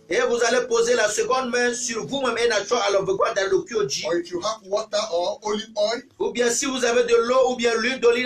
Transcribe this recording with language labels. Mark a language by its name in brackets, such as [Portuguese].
[French] Et vous allez poser la seconde main sur vous-même et [English] Or if you have water or olive oil, [French] ou bien si vous avez de l'eau ou bien l'huile d'olive,